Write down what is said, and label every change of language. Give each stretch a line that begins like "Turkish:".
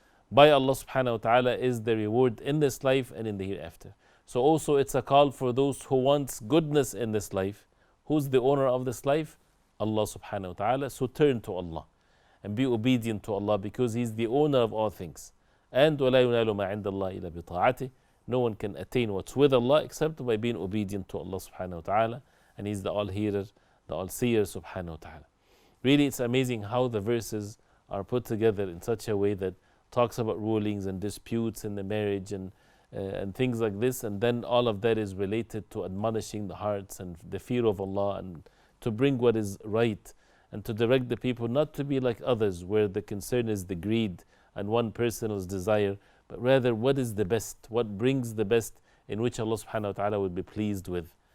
English: By Allah subhanahu wa ta'ala is the reward in this life and in the hereafter. So also it's a call for those who wants goodness in this life. Who's the owner of this life? Allah subhanahu wa ta'ala. So turn to Allah and be obedient to Allah because He's the owner of all things.
Arabic: And وَلَا يُنَالُ مَا عِنْدَ اللَّهِ إِلَّا بِطَاعَتِهِ.
English: No one can attain what's with Allah except by being obedient to Allah subhanahu wa ta'ala. And He's the all-hearer, the all-seer subhanahu wa ta'ala. Really, it's amazing how the verses are put together in such a way that talks about rulings and disputes in the marriage and things like this, and then all of that is related to admonishing the hearts and the fear of Allah, and to bring what is right, and to direct the people not to be like others where the concern is the greed and one person's desire, but rather what is the best, what brings the best in which Allah subhanahu wa ta'ala would be pleased with.